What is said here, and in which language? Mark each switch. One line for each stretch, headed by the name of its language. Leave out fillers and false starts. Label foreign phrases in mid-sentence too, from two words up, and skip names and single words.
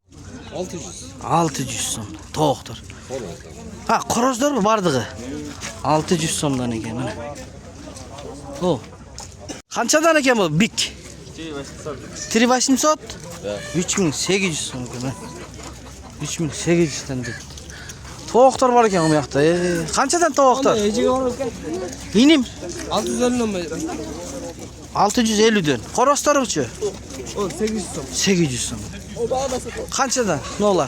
Kyrgyz: 600 сом. Токтор. Короздар бардыгы. 600 сомдан экен, мына. О. Канчадан экен бул бик? 3800? 3800 сом экен. 3800'тен деп.
Kazakh: Тоқтар бар екен бұяқта. Қаншадан тоқтар? Иним? 650'ден. Қоростар үші? 800 сом. Қаншадан? Не олар?